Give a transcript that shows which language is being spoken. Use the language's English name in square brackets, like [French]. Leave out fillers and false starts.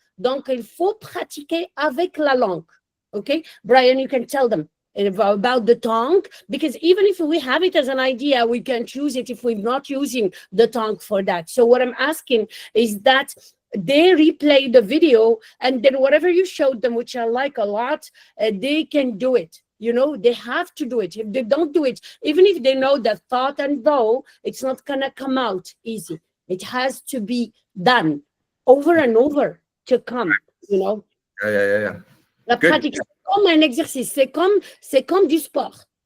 [French] Donc, il faut pratiquer avec la langue. [English] Okay, Brian, you can tell them about the tongue, because even if we have it as an idea, we can't use it if we're not using the tongue for that. So what I'm asking is that they replay the video, and then whatever you showed them, which I like a lot, they can do it. You know, they have to do it. If they don't do it, even if they know that thought and though, it's not gonna come out easy. It has to be done over and over to come, you know. Yeah. [French] La pratique, c'est comme un exercice, c'est comme du sport.